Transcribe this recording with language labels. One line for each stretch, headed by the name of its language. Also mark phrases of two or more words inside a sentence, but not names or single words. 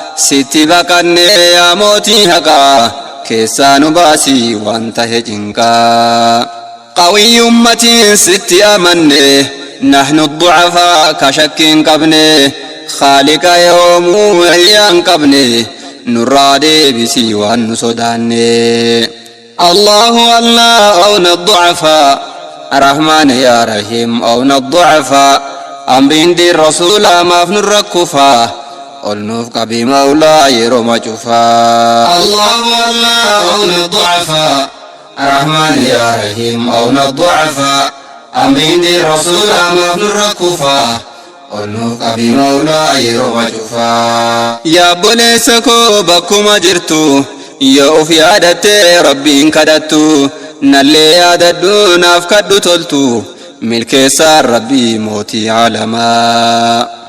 Oromo: Sitti baqannee yaa mootii haqaa. Keessaa nu baasi waan tahe cinqaa. Qawiyyummatiin sitti amanne.
Arabic: نحن ضعفاء
Oromo: ka shakkiin qabne. Khaaliqa yoomuu hiyyaa hin qabne. Nurraa deebisi waan nu sodaanne.
Arabic: الله الله، عوننا ضعفاء. رحمن يا رحيم، عوننا ضعفاء.
Oromo: Amriin diin Rasuula maaf nurra kufa. Ol nuuf qabi Mawlaa yeroo ma cufa.
Arabic: الله الله، عوننا ضعفاء. رحمن يا رحيم، عوننا ضعفاء.
Oromo: Amriin diin Rasuula maaf nurra kufa. Ol nuuf qabi Mawlaa yeroo cufaa. Yaa obboleessa koo bakkuma jirtu, yoo of yaadattee Rabbiin kadhattu, nallee yaadadhu naaf kadhu toltu, milkeessaa Rabbii mootii alamaa.